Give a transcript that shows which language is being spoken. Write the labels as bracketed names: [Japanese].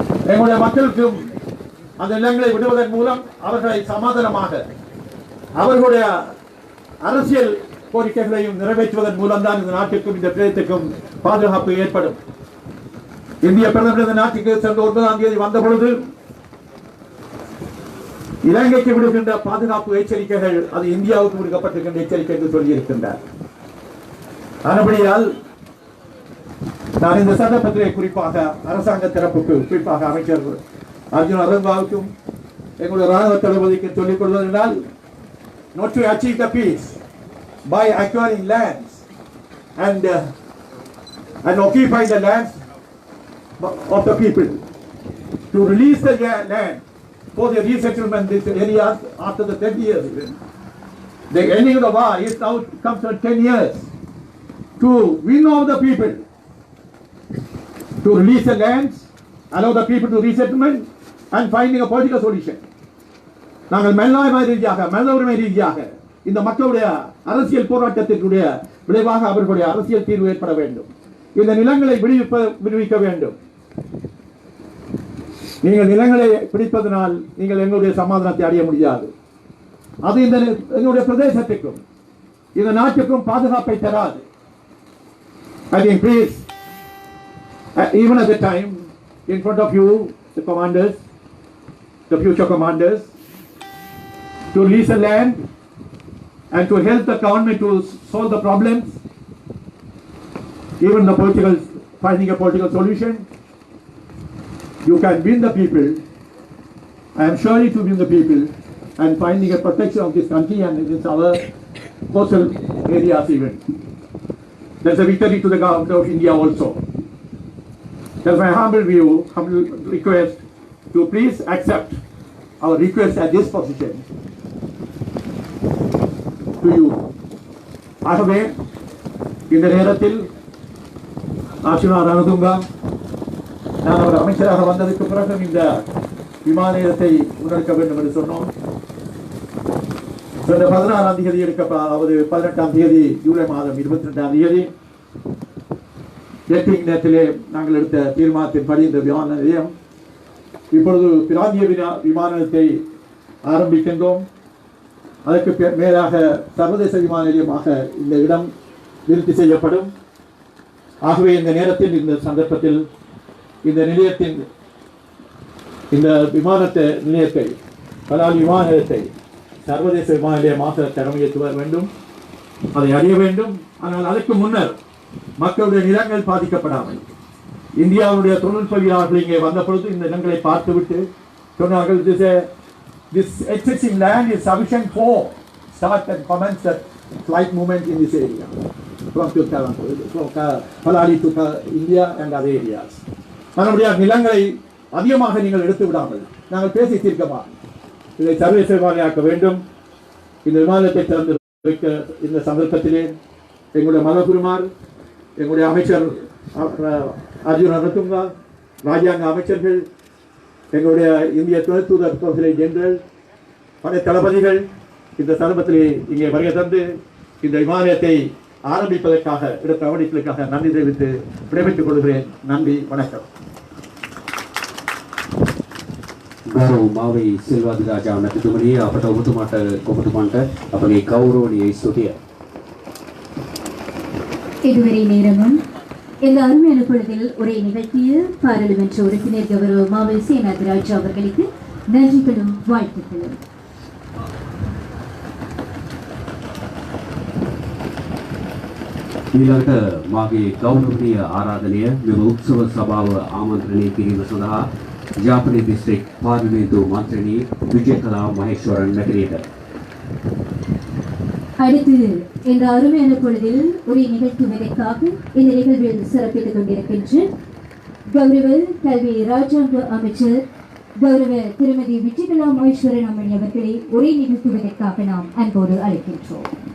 [Tamil] எங்களுடைய மக்களுக்கும் அந்த நிலங்களை விடுவதன் மூலம் அவர்களை சமாதானமாக அவர்களுடைய அரசியல் கோரிக்கைகளையும் நிறைவேற்றுவதன் மூலம்தான் இந்த நாட்டிற்கும் இந்த பிரதேசத்துக்கும் பாதுகாப்பு ஏற்படும். இந்திய பிரதமர் இந்த நாட்டுக்கு சென்ற 9ஆம் தேதி வந்த பொழுது இலங்கைக்கு விடுகின்ற பாதுகாப்பு எச்சரிக்கைகள் அது இந்தியாவுக்கு விடுக்கப்பட்டிருக்கின்ற எச்சரிக்கை என்று சொல்லியிருக்கின்றார். ஆனபடியால் நான் இந்த சந்தர்ப்பத்திலே குறிப்பாக அரசாங்க தரப்புக்கு, குறிப்பாக அமைச்சர் அர்ஜுன் அரங்காவுக்கும் எங்களுடைய ராணுவ தளபதிக்கு சொல்லிக் கொள்வது என்றால், [English] not to achieve the peace by acquiring lands and occupy the lands of the people, to release the land for the resettlement in these areas after the 10 years. The ending of the war is now comes for 10 years to win over the people, to release the lands, allow the people to resettlement and finding a political solution. [Tamil] நாங்கள் மேலாண்மை ரீதியாக, மனித உரிமை ரீதியாக இந்த மக்களுடைய அரசியல் போராட்டத்திற்குரிய விளைவாக அவர்களுடைய அரசியல் தீர்வு ஏற்பட வேண்டும். இந்த நிலங்களை விடுவிக்க வேண்டும். நீங்கள் நிலங்களை பிடிப்பதனால் நீங்கள் எங்களுடைய சமாதானத்தை அடைய முடியாது. அது இந்த எங்களுடைய பிரதேசத்திற்கும் இந்த நாட்டுக்கும் பாதுகாப்பை தராது. [English] I think please, even at the time, in front of you, the commanders, the future commanders, to release the land and to help the government to solve the problems, even the political, finding a political solution. You can win the people. I am sure to win the people and finding a protection of this country and against our coastal areas even. There's a victory to the government of India also. That's my humble view, humble request to please accept our request at this position to you. [Tamil] ஆகவே இந்த நேரத்தில் ஆட்சியாளர் ரணதுங்கா, நான் ஒரு அமைச்சராக வந்ததுக்கு பிறகு இந்த விமான நிலையத்தை முன்னெடுக்க வேண்டும் என்று சொன்னோம். சென்ற 16ஆம் தேதி அதாவது 18ஆம் தேதி ஜூலை மாதம் 22ஆம் தேதி நேரத்திலே நாங்கள் எடுத்த தீர்மானத்தின்படி இந்த விமான நிலையம் இப்பொழுது பிராந்திய விமான நிலையத்தை ஆரம்பிக்கின்றோம். அதற்கு மேலாக சர்வதேச விமான நிலையமாக இந்த இடம் நிறுத்தி செய்யப்படும். ஆகவே இந்த நேரத்தில், இந்த சந்தர்ப்பத்தில் இந்த நிலையத்தின் இந்த நிலையத்தை பலாலி விமான நிலையத்தை சர்வதேச விமான நிலையமாக தரம் ஏற்றுவர வேண்டும், அதை அறிய வேண்டும். ஆனால் அதற்கு முன்னர் மக்களுடைய நிலங்கள் பாதிக்கப்படாமல் இந்தியாவுடைய தொழில்நுட்பவியலாளர்கள் இங்கே வந்த பொழுது இந்த நிலங்களை பார்த்துவிட்டு சொன்னார்கள், [English] this existing land is sufficient for start and commence the flight movement in this area from Palali to India and other areas. [Tamil] நம்முடைய நிலங்களை அதிகமாக நீங்கள் எடுத்து விடாமல் நாங்கள் பேசி தீர்க்கமா இதை சர்வதேச விமானியாக்க வேண்டும். இந்த விமானத்தை திறந்து வைக்க இந்த சந்தர்ப்பத்திலே எங்களுடைய மனோகுருமார், எங்களுடைய அமைச்சர் அர்ஜுன் ரணதுங்கா, ராஜாங்க அமைச்சர்கள், எங்களுடைய இந்திய துணை தூதர் கவுன்சிலை ஜெனரல், படை தளபதிகள் இந்த சந்தர்ப்பத்திலே இங்கே வருகை தந்து இந்த விமானத்தை ஆரம்பிப்பதற்காக எடுத்த கவனிப்பதற்காக நன்றி தெரிவித்து விடைபெற்றுக் கொள்கிறேன். நன்றி, வணக்கம். [Sinhala] ගෞරව මාවේ සිල්වාද රාජා මැතිතුමනි, අපට ඔබතුමාට අපගේ ගෞරවනීය ස්තුතිය. [Tamil] இதுவரை நேரமும் இந்த அருமையான பொழுதில் உரை நிகழ்த்திய பாராளுமன்ற உறுப்பினர் கௌரவ மாவை சேனாதிராஜா அவர்களுக்கு நன்றிகளும் வாழ்த்துக்களும். [Sinhala] ඊළඟට මාගේ ගෞරවනීය ආරාධනය මෙම උත්සව සභාව ආමන්ත්‍රණය කිරීම සඳහා ජාපනී දිස්ත්‍රික් පාර්ලිමේන්තු මන්ත්‍රණී විජයකලා මහේශ්වරන් මැතිණියට. [Tamil] அடுத்து இந்த அருமையான பொழுதில் ஒரு நிகழ்த்துவதற்காக இந்த நிகழ்வில் சிறப்பித்துக் கொண்டிருக்கின்ற கௌரவ கல்வி ராஜாங்க அமைச்சர் கௌரவ திருமதி விஜயகலா மகேஸ்வரன் அம்மணி அவர்களை உரை நிகழ்த்துவதற்காக நாம் அன்போடு அழைக்கின்றோம்.